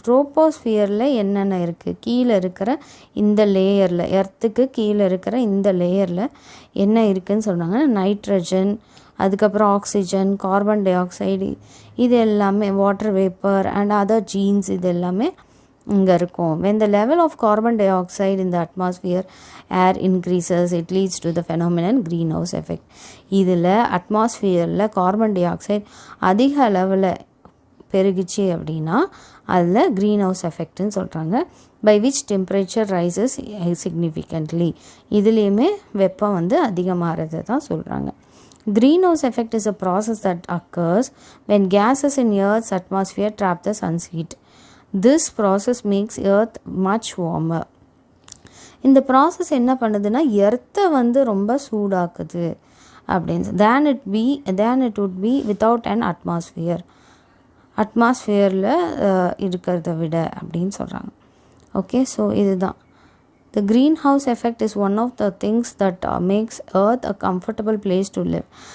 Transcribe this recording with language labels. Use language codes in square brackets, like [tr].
[ta] ட்ரோபோஸ்ஃபியரில் என்னென்ன இருக்குது, கீழே இருக்கிற இந்த லேயரில், எர்த்துக்கு கீழே இருக்கிற இந்த லேயரில் என்ன இருக்குதுன்னு சொன்னாங்க. நைட்ரஜன், அதுக்கப்புறம் ஆக்சிஜன், கார்பன் டை ஆக்சைடு, இது எல்லாமே water vapour and other jeans, இது எல்லாமே இங்கே இருக்கும். [en] when the level of carbon dioxide in the atmosphere air increases, it leads to the phenomenon greenhouse effect. [ta] இதில் அட்மாஸ்ஃபியரில் கார்பன் டை ஆக்சைடு அதிக அளவில் பெருகிச்சு அப்படின்னா அதில் க்ரீன் ஹவுஸ் எஃபெக்ட்னு சொல்கிறாங்க. [en] By which temperature rises significantly. [ta] இதுலேயுமே வெப்பம் வந்து அதிகமாகிறது தான் சொல்கிறாங்க. [en] Greenhouse effect is a process that occurs when gases in Earth's atmosphere trap the sun's heat. This process makes Earth much warmer. [ta] இந்த ப்ராசஸ் என்ன பண்ணுதுன்னா எர்த்தை வந்து ரொம்ப சூடாக்குது அப்படின்னு. [en] than it would be without an atmosphere. [ta] அட்மாஸ்ஃபியரில் இருக்கிறத விட அப்படின்னு சொல்கிறாங்க. ஓகே, ஸோ இதுதான். [en] The greenhouse effect is one of the things that makes Earth a comfortable place to live.